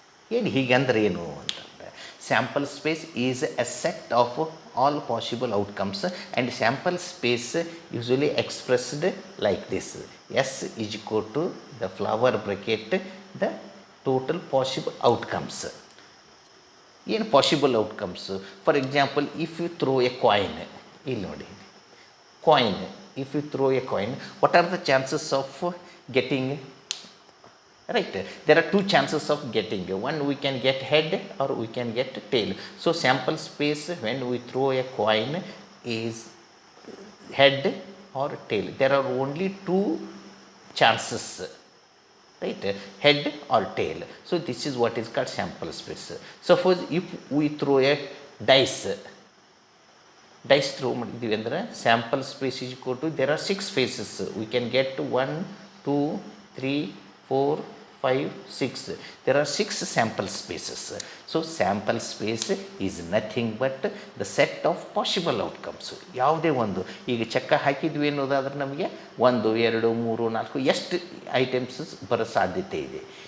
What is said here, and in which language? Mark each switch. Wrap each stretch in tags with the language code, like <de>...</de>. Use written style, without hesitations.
<kn>ಏನು ಹೀಗಂದ್ರೆ ಏನು ಅಂತಂದರೆ,</kn> <en>Sample space is a set of all possible outcomes and sample space usually expressed like this: S is equal to the flower bracket the total possible outcomes. ಏನು possible outcomes? For example, if you throw a coin,</en> <kn>ಇಲ್ಲಿ ನೋಡಿ coin,</kn> <en>If you throw a coin, what are the chances of getting, right? There are two chances of getting. One, we can get head or we can get tail. So sample space when we throw a coin is head or tail. There are only two chances, right? Head or tail. So this is what is called sample space. Suppose if we throw a dice throw</en> <kn>ಮಾಡಿದ್ದೀವಿ ಅಂದರೆ</kn> <en>Sample space is equal to, there are 6 faces, we can get 1 2 3 4 5 6. There are 6 sample spaces. So sample space is nothing but the set of possible outcomes.</en> <kn>ಯಾವುದೇ ಒಂದು, ಈಗ ಚಕ್ಕ ಹಾಕಿದ್ವಿ ಅನ್ನೋದಾದ್ರೆ ನಮಗೆ 1 2 3 4 ಎಷ್ಟು items ಬರೋ ಸಾಧ್ಯತೆ ಇದೆ.</kn>